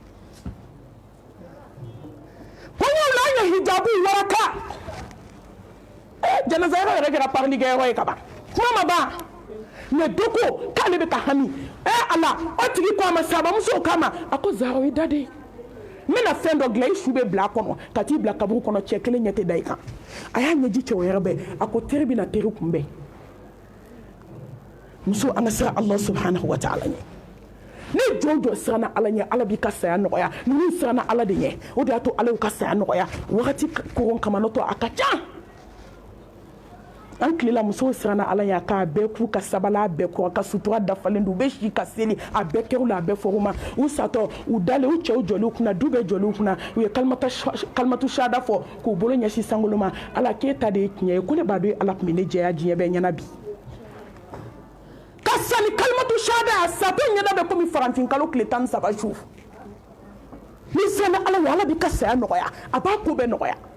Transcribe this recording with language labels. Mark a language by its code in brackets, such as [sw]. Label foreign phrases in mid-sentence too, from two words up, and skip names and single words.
[bm] kɔɲɔw la an ye hijabu waraka janaza yɔrɔ yɛrɛ kɛra parlikɛyɔrɔ ye ka ban kuma ma ban mɛ dɔ ko k'ale bɛ ka hami ala o tigi ko a ma sabamusow k'a ma a ko zahra i da de n bɛna fɛn dɔ dilan i su bɛ bila a kɔnɔ ka t'i bila kaburu kɔnɔ cɛ kelen ɲɛ tɛ da i kan a y'a ɲɛji cɛ o yɛrɛ bɛɛ a ko teri bɛna teri kunbɛn muso an ka siran [ar] الله سبحانه وتعالى [bm] ɲɛ ne jɔn jɔn siranna ala ɲɛ ala b'i ka saya nɔgɔya ninnu siranna ala de ɲɛ o de y'a to ala y'u ka saya nɔgɔya wagati koron kama n'o tɔ a ka ca an tilela musow siranna ala ɲɛ k'a bɛɛ k'u ka sabala a bɛɛ kɔrɔ ka sutura dafalen don u bɛ si ka seli a bɛɛ kɛr'u la a bɛɛ fɔr'u ma u satɔ u dalen u cɛw jɔliw kunna du bɛɛ jɔliw kunna u ye [ar] كلمة الشهادة [bm] fɔ k'u bolo ɲɛsin sankolo ma ala k'e ta de ye tiɲɛ ye ko ne b'a dɔn ala tun bɛ ne jɛya diɲɛ bɛɛ ɲɛna bi ka sani [ar] كلمة الشهادة [bm] a satɔ ɲɛna bɛ komi farantin kalo tile 13 su ni siranna ala ɲɛ ala b'i ka saya nɔgɔya a b'a ko bɛɛ nɔgɔya